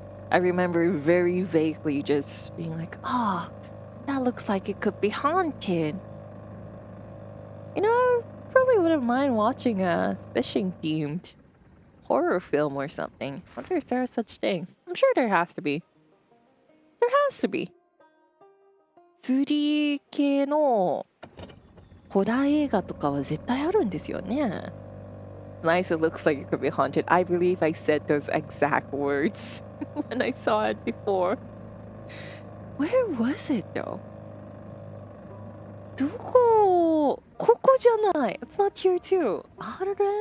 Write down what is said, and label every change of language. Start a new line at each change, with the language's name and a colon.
English: I remember very vaguely just being like, oh, that looks like it could be haunted. You know, I probably wouldn't mind watching a fishing-themed horror film or something. I wonder if there are such things. I'm sure there has to be. There has to be.
Japanese: 釣り系のホラー映画とかは絶対あるんですよね。
English: Nice, it looks like it could be haunted. I believe I said those exact words when I saw it before. Where was it though?
Japanese: どこ? ここじゃない.
English: It's not here too.
Japanese: あれ?